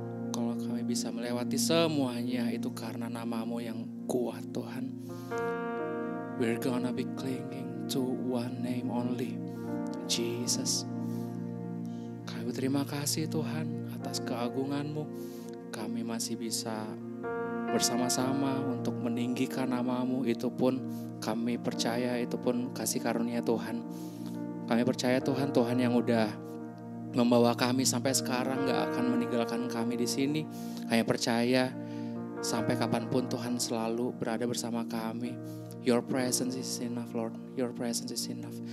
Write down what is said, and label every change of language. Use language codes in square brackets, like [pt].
[id] Kalau kami bisa melewati semuanya itu karena nama-Mu yang kuat Tuhan. [en] We're gonna be clinging to one name only, Jesus. [id] Kami berterima kasih Tuhan atas keagungan-Mu. Kami masih bisa bersama-sama untuk meninggikan nama-Mu. Itu pun kami percaya, itu pun kasih karunia Tuhan. Kami percaya Tuhan, Tuhan yang udah membawa kami sampai sekarang gak akan meninggalkan kami di sini. Kami percaya sampai kapanpun Tuhan selalu berada bersama kami. [en] Your presence is enough, Lord. Your presence is enough.